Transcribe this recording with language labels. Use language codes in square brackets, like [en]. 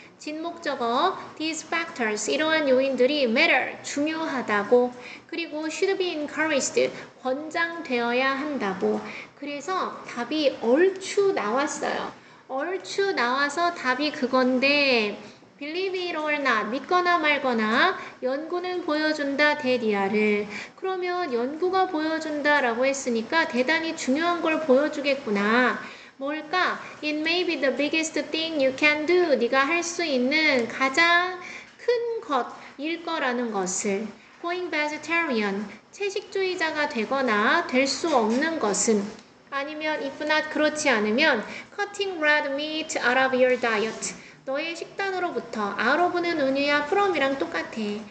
[ko] 진목적어 these factors, 이러한 요인들이 matter, 중요하다고 그리고 should be encouraged, 권장되어야 한다고 그래서 답이 얼추 나왔어요. 얼추 나와서 답이 그건데 Believe it or not, 믿거나 말거나 연구는 보여준다 대리아를 그러면 연구가 보여준다라고 했으니까 대단히 중요한 걸 보여주겠구나. 뭘까? [en] It may be the biggest thing you can do. [ko] 네가 할 수 있는 가장 큰 것일 거라는 것을 Going vegetarian, 채식주의자가 되거나 될 수 없는 것은 아니면 if not 그렇지 않으면 Cutting red meat out of your diet. 너의 식단으로부터 outof는 은유야 from이랑 똑같아.